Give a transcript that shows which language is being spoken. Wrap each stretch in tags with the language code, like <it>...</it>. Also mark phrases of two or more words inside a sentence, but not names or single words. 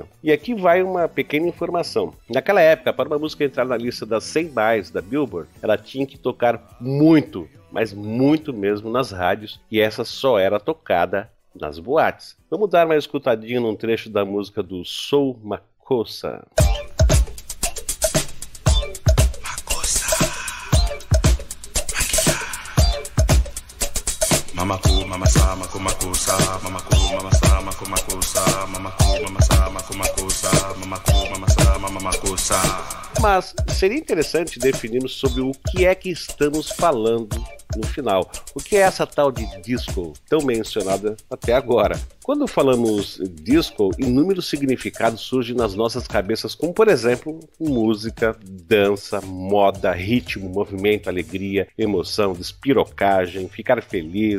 <pt>E aqui vai uma pequena informação. Naquela época, para uma música entrar na lista das 100 mais da Billboard, ela tinha que tocar muito, mas muito mesmo nas rádios, e essa só era tocada nas boates. Vamos dar uma escutadinha num trecho da música do Soul Makossa. Mamaku, mamasa, makumakusa, mamaku, mamasa, makumakusa, mamaku, mamasa, makumakusa, mamaku, mamasa, mamakusa. Mas seria interessante definirmos sobre o que é que estamos falando no final. O que é essa tal de disco tão mencionada até agora? Quando falamos disco, inúmeros significados surgem nas nossas cabeças, como por exemplo, música, dança, moda, ritmo, movimento, alegria, emoção, despirocagem, ficar feliz.</pt>